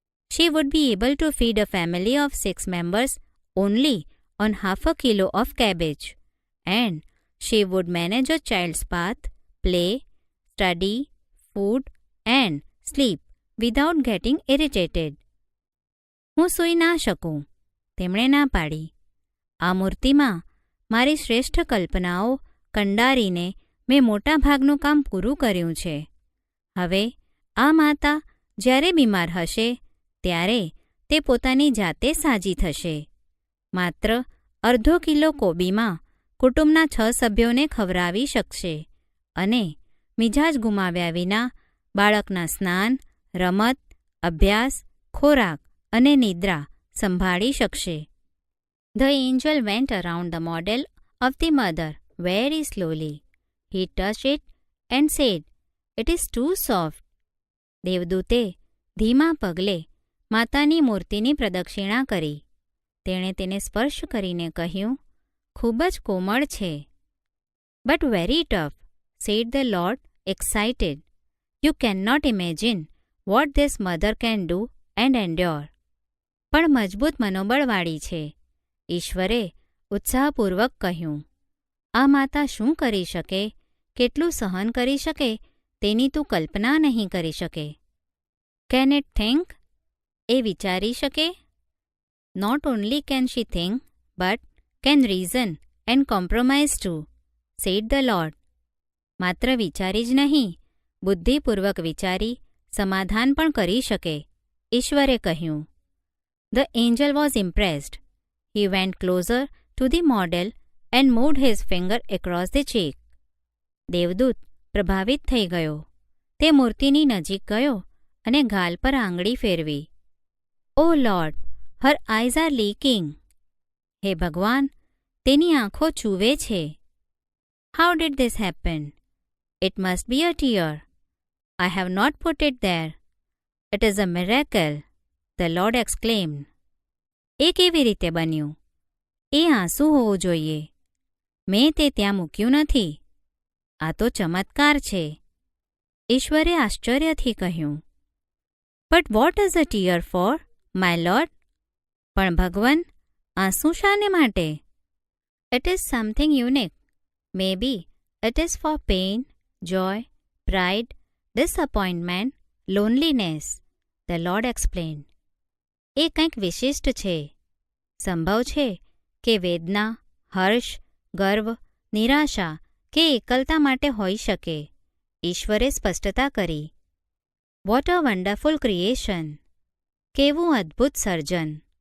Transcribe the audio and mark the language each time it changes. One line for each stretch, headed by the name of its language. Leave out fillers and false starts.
English: She would be able to feed a family of 6 members only on half a kilo of cabbage, and she would manage a child's bath, play, study, food, and sleep without getting irritated."
Gujarati: હું સૂઈ ના શકું, તેમણે ના પાડી. આ મૂર્તિમાં મારી શ્રેષ્ઠ કલ્પનાઓ કંડારીને મેં મોટા ભાગનું કામ પૂરું કર્યું છે. હવે આ માતા જ્યારે બીમાર હશે ત્યારે તે પોતાની જાતે સાજી થશે. માત્ર અડધો કિલો કોબીમાં કુટુંબના 6 સભ્યોને ખવડાવી શકશે અને મિજાજ ગુમાવ્યા વિના બાળકના સ્નાન, રમત, અભ્યાસ, ખોરાક અને નિદ્રા સંભાળી શકશે.
English: The angel went around the model of the mother very slowly. He touched it and said, "It is too soft."
Gujarati: દેવદૂતે ધીમા પગલે માતાની મૂર્તિની પ્રદક્ષિણા કરી. તેણે તેને સ્પર્શ કરીને કહ્યું, ખૂબ જ કોમળ છે.
English: "But very tough," said the Lord, excited. "You cannot imagine what this mother can do and endure."
Gujarati: પણ મજબૂત મનોબળવાળી છે. ઈશ્વરે ઉત્સાહપૂર્વક કહ્યું, આ માતા શું કરી શકે, કેટલું સહન કરી શકે તેની તું કલ્પના નહીં કરી શકે.
English: "Can it think?"
Gujarati: એ વિચારી શકે?
English: "Not only can she think, but can reason and compromise too," said the Lord.
Gujarati: માત્ર વિચારી જ નહીં, બુદ્ધિપૂર્વક વિચારી સમાધાન પણ કરી શકે, ઈશ્વરે કહ્યું.
English: The angel was impressed. He went closer to the model and moved his finger across the cheek.
Gujarati: દેવદૂત પ્રભાવિત થઈ ગયો. તે મૂર્તિની નજીક ગયો અને ગાલ પર આંગળી ફેરવી.
English: "Oh Lord, her eyes are leaking."
Gujarati: હે ભગવાન, તેની આંખો ચૂવે છે.
English: "How did this happen?" "It must be a tear. I have not put it there. It is a miracle," the Lord exclaimed.
Gujarati: એ કેવી રીતે બન્યું? એ આંસુ હોવું જોઈએ. મેં તે ત્યાં મૂક્યું નથી. આ તો ચમત્કાર છે. ઈશ્વરે આશ્ચર્યથી કહ્યું.
English: "But what is a tear for, my Lord?"
Gujarati: પણ ભગવાન, આંસુ શાને માટે?
English: "It is something unique. Maybe it is for pain, joy, pride, disappointment, loneliness," the Lord explained.
Gujarati: એ કંઈક વિશિષ્ટ છે. સંભવ છે કે વેદના, હર્ષ, ગર્વ, નિરાશા કે એકલતા માટે હોઈ શકે. ઈશ્વરે સ્પષ્ટતા કરી.
English: "What a wonderful creation!"
Gujarati: કેવું અદ્ભુત સર્જન!